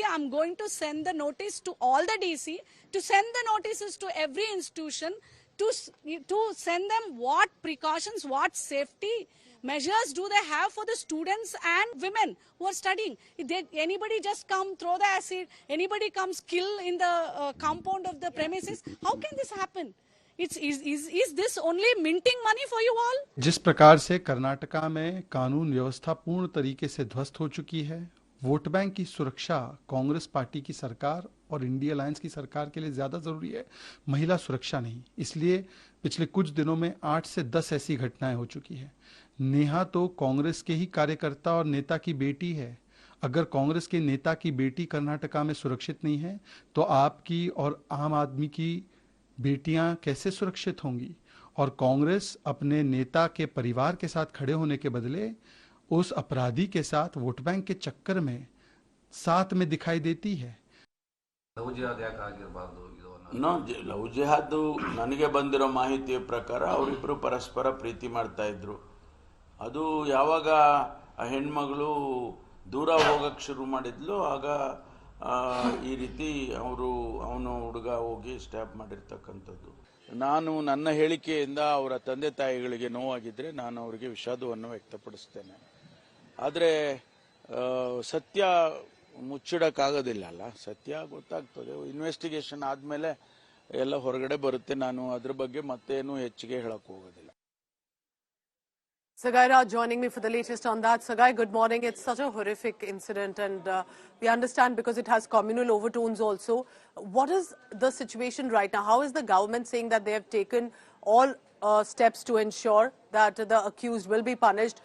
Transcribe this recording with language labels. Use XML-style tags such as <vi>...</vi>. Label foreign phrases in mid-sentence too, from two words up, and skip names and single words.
<en>I am going to send the notice to all the DC, to send the notices to every institution, to send them what precautions, what safety measures do they have for the students and women who are studying. If anybody just come, throw the acid, anybody comes, kill in the compound of the premises, how can this happen? Is this only minting money for you all?</en> <hi>जिस प्रकार से कर्नाटका में कानून व्यवस्था पूर्ण तरीके से ध्वस्त हो चुकी है,</hi> <en>vote bank</en> <hi>की सुरक्षा कांग्रेस पार्टी की सरकार और इंडिया अलायंस की सरकार के लिए ज्यादा जरूरी है, महिला सुरक्षा नहीं। इसलिए पिछले कुछ दिनों में 8 से 10 ऐसी घटनाएं हो चुकी है। नेहा तो कांग्रेस के ही कार्यकर्ता और नेता की बेटी है। अगर कांग्रेस के नेता की बेटी कर्नाटका में सुरक्षित नहीं है तो आपकी और आम आदमी की बेटियां कैसे सुरक्षित होंगी? और कांग्रेस अपने नेता के परिवार के साथ खड़े होने के बदले उस अपराधी के साथ</hi> <en>vote bank</en> <hi>के चक्कर में साथ में दिखाई देती है।</hi> <en>love jihad</en> <kn>ನನಗೆ ಬಂದಿರೋ ಮಾಹಿತಿಯ ಪ್ರಕಾರ ಅವರಿಬ್ಬರು ಪರಸ್ಪರ ಪ್ರೀತಿ ಮಾಡ್ತಾ ಇದ್ರು. ಅದು ಯಾವಾಗ ಆ ಹೆಣ್ಮಗಳು ದೂರ ಹೋಗಕ್ಕೆ ಶುರು ಮಾಡಿದ್ಲು ಆಗ ಈ ರೀತಿ ಅವನು ಹುಡುಗ ಹೋಗಿ ಸ್ಟ್ಯಾಪ್ ಮಾಡಿರ್ತಕ್ಕಂಥದ್ದು. ನಾನು ನನ್ನ ಹೇಳಿಕೆಯಿಂದ ಅವರ ತಂದೆ ತಾಯಿಗಳಿಗೆ ನೋವಾಗಿದ್ರೆ ನಾನು ಅವರಿಗೆ ವಿಷಾದವನ್ನು ವ್ಯಕ್ತಪಡಿಸ್ತೇನೆ. ಆದರೆ ಸತ್ಯ ಮುಚ್ಚಿಡಕ್ಕಾಗೋದಿಲ್ಲ ಅಲ್ಲ, ಸತ್ಯ ಗೊತ್ತಾಗ್ತದೆ. ಇನ್ವೆಸ್ಟಿಗೇಷನ್ ಆದ್ಮೇಲೆ ಎಲ್ಲ ಹೊರಗಡೆ ಬರುತ್ತೆ. ನಾನು ಅದ್ರ ಬಗ್ಗೆ ಮತ್ತೇನು ಹೆಚ್ಚಿಗೆ ಹೇಳಕ್ ಹೋಗೋದಿಲ್ಲ.</kn> <en>Sagai Raj joining me for the latest on that. Sagai, good morning. It's such a horrific incident and we understand because it has communal overtones also. What is the situation right now? How is the government saying that they have taken all steps to ensure that the accused will be punished.</en>